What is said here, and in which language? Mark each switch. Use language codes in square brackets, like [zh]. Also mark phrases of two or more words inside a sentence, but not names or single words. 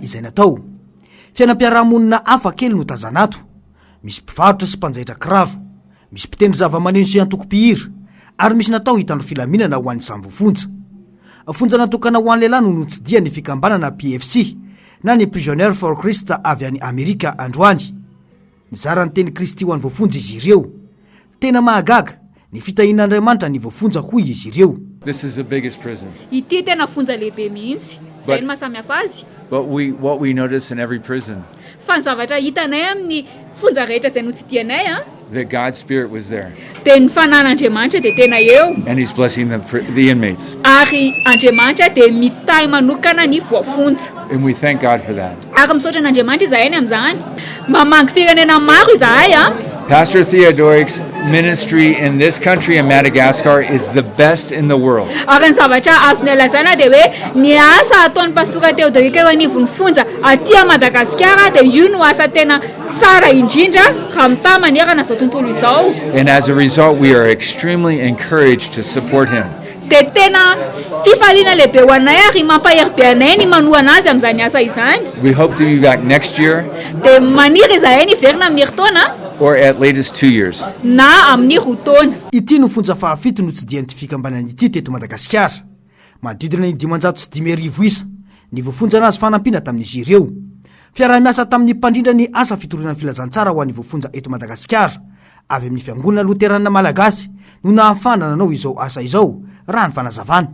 [mg] izay natao fiainam-piarahamonina hafa kely no tazanato misy mpivarotra sy mpanjaitra kiraro misy mpitendry zava-maneno sy antoko-pihira ary misy natao hitandro filaminana ho an'ny samy voafonja fonja natokana ho an'ny lehilahy no notsidia ny fikambanana PFC na ny Prisoner for Christ avy any Amerika androany nizara ny teny Kristy ho an'ny voafonja izy ireo tena mahagaga ny fitahin'Andriamanitra ny voafonja hoy izy ireo [en] This is the biggest prison. [mg] Ity tena fonja lehibe mihitsy zay ny mahasamihafa azy [en] But what we notice in every prison, [mg] fa ny zavatra hitanay amin'ny fonja rehetra izay notsidianay [en] that God's Spirit was there. [mg] dia ny fanan'Andriamanitra dia tena eo [en] And He's blessing the inmates. [mg] ary Andriamanitra dia mitahy manokana ny voafonja [en] And we thank God for that. [mg] ary misaotra an'Andriamanitra izahay amin'izany mamangy firenena maro izahay [en] Pastor Theodoric's ministry in this country in Madagascar is the best in the world. [mg] ary ny zavatra azony alazaina dia hoe ny asa ataon'ny pastora Teodorika eo anivon'ny fonja aty a Madagasikara dia io no asa tena tsara indrindra raha mitahy manerana izao tontolo izao [en] And as a result, we are extremely encouraged to support him. [mg] dia tena fifaliana lehibe ho anay ary mampahery be anay ny manohana azy amin'izany asa izany [en] We hope to be back next year [mg] dia maniry izahay niverina amin'ny herintaona [en] or at latest 2 years. [mg] na amin'ny roa taona ity no fonja fahafito no tsidian'ity fikambanana ity teto Madagasikara manodidina ny 550 isa ny voafonja anazy fanampina tamin'izy ireo fiarah-miasa tamin'ny mpandrindra ny asa fitorinan'ny filazantsara ho an'ny voafonja eto Madagasikara avy amin'ny fiangonana loterana malagasy no nahafana nanao izao asa izao raha ny fanazavana